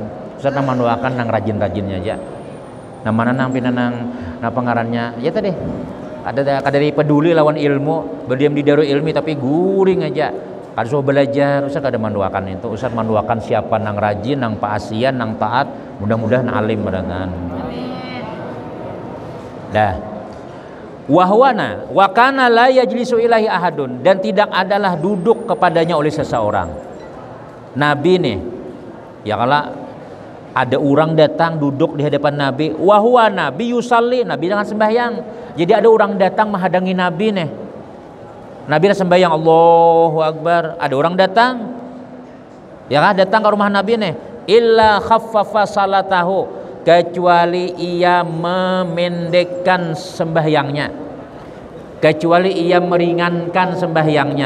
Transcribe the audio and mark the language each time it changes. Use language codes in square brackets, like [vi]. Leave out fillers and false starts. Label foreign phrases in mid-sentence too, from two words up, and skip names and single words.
[bjn] Ustaz nang mendoakan nang rajin-rajinnya aja. Nah mana nang pinanang nah pengarannya ya tadi kada peduli lawan ilmu, berdiam di [ar] دار العلم [bjn] tapi guring aja. Kada so belajar, Ustaz kada mendoakan itu. Ustaz mendoakan siapa nang rajin, nang paasian, nang taat, mudah-mudahan alim berataan. Dah. [ar] وهوانا وكان لا يجلس إليه أحد, [bjn] dan tidak adalah duduk kepadanya oleh seseorang. Nabi nih ya kalau ada orang datang duduk di hadapan Nabi, [ar] وهو نبي يصلي, [bjn] Nabi dengan sembahyang. Jadi ada orang datang menghadangi Nabi nih, Nabi sembahyang Allahu Akbar, ada orang datang ya kan, datang ke rumah Nabi nih, [ar] إلا خفف صلاته, [bjn] kecuali ia memendekkan sembahyangnya, kecuali ia meringankan sembahyangnya.